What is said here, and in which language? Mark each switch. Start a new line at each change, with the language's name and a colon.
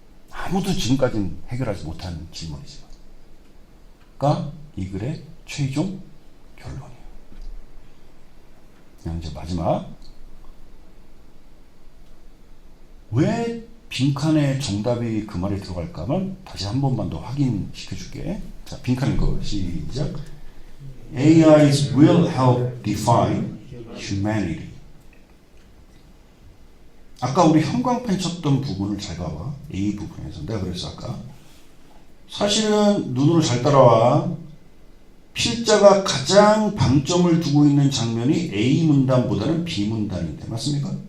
Korean: 아무도 지금까지는 해결하지 못한 질문이지만. 가 이 글의 최종 결론이에요. 그냥 이제 마지막. 왜 빈칸에 정답이 그 말에 들어갈까만 다시 한 번만 더 확인시켜 줄게. 자, 빈칸 읽어. 시작.
English: AIs will help define humanity.
Korean: 아까 우리 형광펜 쳤던 부분을 잘 봐봐. A 부분에서. 내가 그랬어 아까. 사실은 눈으로 잘 따라와. 필자가 가장 방점을 두고 있는 장면이 A 문단보다는 B 문단인데 맞습니까?